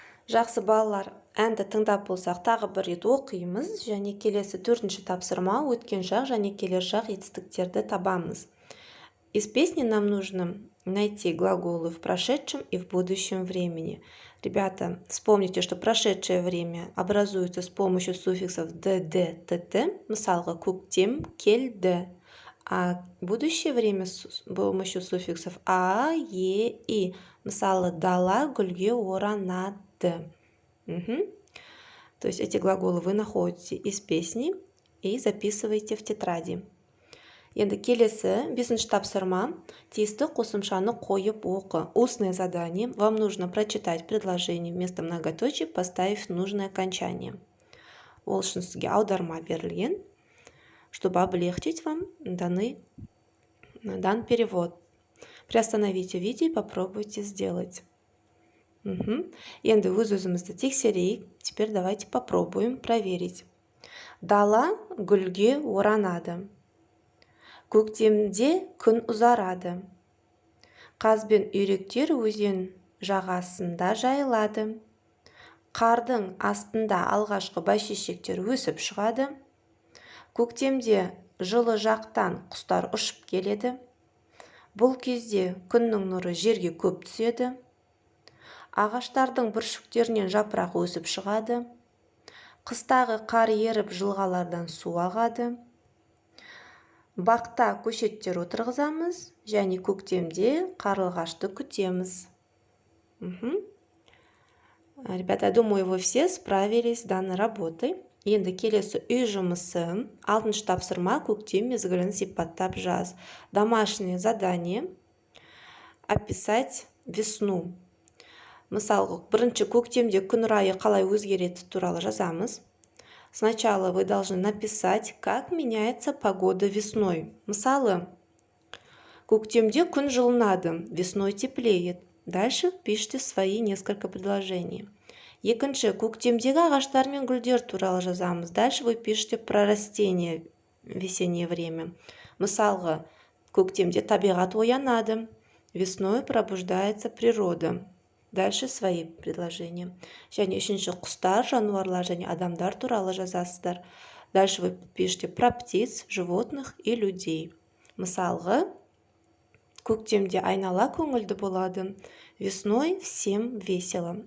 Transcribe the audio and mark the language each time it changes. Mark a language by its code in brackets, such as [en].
[kk] Жақсы балалар, әнді тыңдап болсақ, тағы бір рет оқимыз және келесі төртінші тапсырма өткен шақ және келер шақ етістіктерді табамыз. [ru] Из песни нам нужно найти глаголы в прошедшем и в будущем времени. Ребята, вспомните, что прошедшее время образуется с помощью суффиксов dd, tt, [kk] мысалға көктем, келді, [ru] а будущее время с помощью суффиксов а, е, и, [kk] мысалы дала гүлге оранады. [ru] То есть эти глаголы вы находите из песни и записываете в тетради. [kk] Енді келесі бесінші тапсырма, тиісті қосымшаны қойып оқы. [ru] Устное задание. Вам нужно прочитать предложение вместо многоточий, поставив нужное окончание. Ол үшін сізге аударма берілген, чтобы облегчить вам дан перевод. Приостановите видео и попробуйте сделать. [kk] Енді өз-өзімізді тексерейік. [ru] Теперь давайте попробуем проверить. [kk] Дала гүлге оранады. Көктемде күн ұзарады. Қаз бен үйректер өзен жағасында жайылады. Қардың астында алғашқы бәйшешектер өсіп шығады. Көктемде жылы жақтан құстар ұшып келеді. Бұл кезде күннің нұры жерге көп түседі. Ағаштардың бүршіктерінен жапырақ өсіп шығады. Қыстағы қар еріп жылғалардан су ағады. Бақта көшеттер отырғызамыз, және көктемде қарлығашты күтеміз. [ru] Ребята, думаю, вы все справились с данной работой. [kk] Енді келесі үй жұмысы. 6-шы тапсырма көктем мезгілін сипаттап жаз. [ru] Домашнее задание описать весну. [kk] Мысалы, бірінші көктемде күн райы қалай өзгереді туралы жазамыз. [ru] Сначала вы должны написать, как меняется погода весной. [kk] Мысалы, көктемде күн жылынады, [ru] весной теплеет. Дальше пишите свои несколько предложений. [kk] Екінші, көктемдегі ағаштар мен гүлдер туралы жазамыз. [ru] Дальше вы пишите про растения в весеннее время. [kk] Мысалға, көктемде табиғат оянады, [ru] весной пробуждается природа. Дальше свои предложения. [kk] Және үшінші, құстар, жануарлар және адамдар туралы жазасыздар. [ru] Дальше вы пишите про птиц, животных и людей. [kk] Мысалға, көктемде айнала көңілді болады, [ru] весной всем весело.